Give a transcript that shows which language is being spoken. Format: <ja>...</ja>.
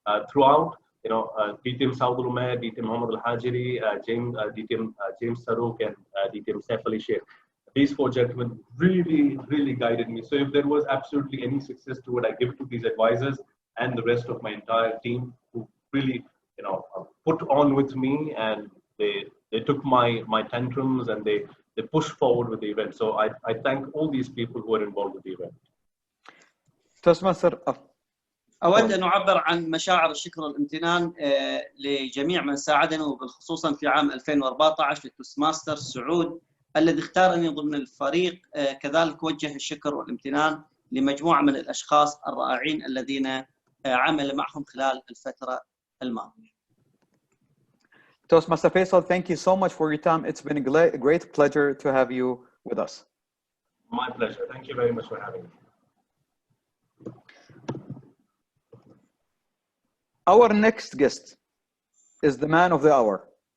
<en>throughout, DTM South Roma, DTM Muhammad Al-Hajiri, DTM James Saruk, and DTM Saif Ali Sheikh, these four gentlemen really, really guided me. So if there was absolutely any success to it, I give it to these advisors and the rest of my entire team who really, put on with me, and they took my tantrums and they push forward with the event. So I thank all these people who are involved with the event. Toastmaster.</en> <ar>أود أن أعبر عن مشاعر الشكر والامتنان لجميع من ساعدني، وبالخصوصا في عام 2014 للتوستماستر سعود الذي اختارني ضمن الفريق. كذلك وجه الشكر والامتنان لمجموعة من الأشخاص الرائعين الذين عمل معهم خلال الفترة الماضية.</ar> <en>Toastmaster Faisal, thank you so much for your time. It's been a great pleasure to have you with us. My pleasure. Thank you very much for having me. Our next guest is the man of the hour.</en>